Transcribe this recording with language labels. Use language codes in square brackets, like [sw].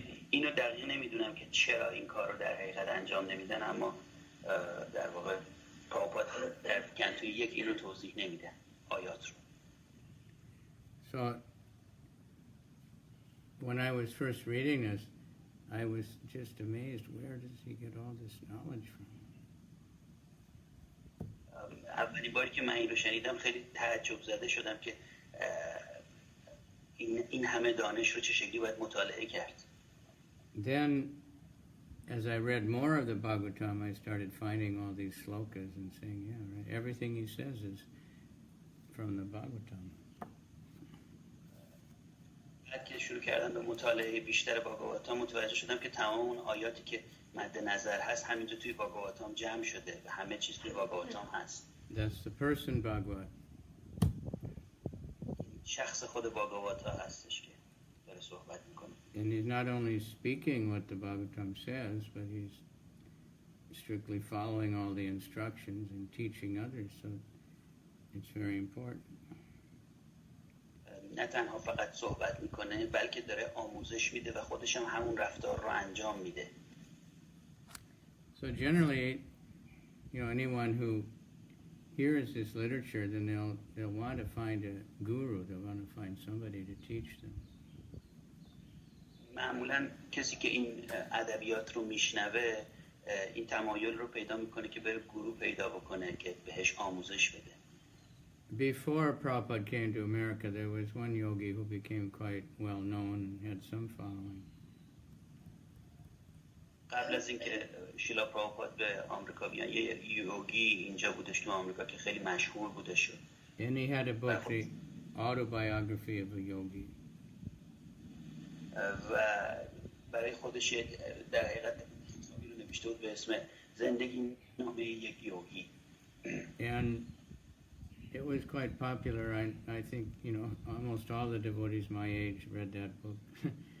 [fa] اینو دقیق نمیدونم که چرا این کار رو در حقیقت انجام نمیدن، اما در واقع پراپات در کنتو یک اینو توضیح نمیدن آیات رو. [en] So when I was first reading this, I was just amazed. Where does he get all this knowledge from? [fa] اولین باری که من این رو شنیدم خیلی تعجب زده شدم که این همه دانش رو چه شکلی باید مطالعه کرد. [en] Then, as I read more of the Bhagavatam, I started finding all these slokas and saying, yeah, right, everything he says is from the Bhagavatam. [fa] بعد که شروع کردم به مطالعه بیشتر باگاواتام متوجه شدم که تمام اون آیاتی که مد نظر هست همینجا توی باگاواتام جمع شده و همه چیز توی باگاواتام هست. [en] That's the person Bhagavat. [fa] شخص خود باگاواتا هستش که داره صحبت میکنه. [en] And he's not only speaking what the Bhagavatam says, but he's strictly following all the instructions and teaching others, so it's very important. [fa] نه تنها فقط صحبت میکنه بلکه داره آموزش میده و خودش هم همون رفتار رو انجام میده. [en] So generally, anyone who hears this literature, then they'll want to find a guru, they'll want to find somebody to teach them. [fa] معمولا کسی که این ادبیات رو میشنوه این تمایل رو پیدا میکنه که بره گورو پیدا بکنه که بهش آموزش بده. [en] Before Prabhupada came to America, there was one yogi who became quite well known and had some following. [fa] قبل از اینکه شیلا پراپاد به آمریکا بیان یه یوگی اینجا بودش تو آمریکا که خیلی مشهور بودش. [en] And he had a book, the autobiography of a yogi. [fa] و برای خودش در حقیقت کتابی رو نوشته بود به اسم زندگی نامه یک یوگی. [en] And it was quite popular. I think, almost all the devotees my age read that book.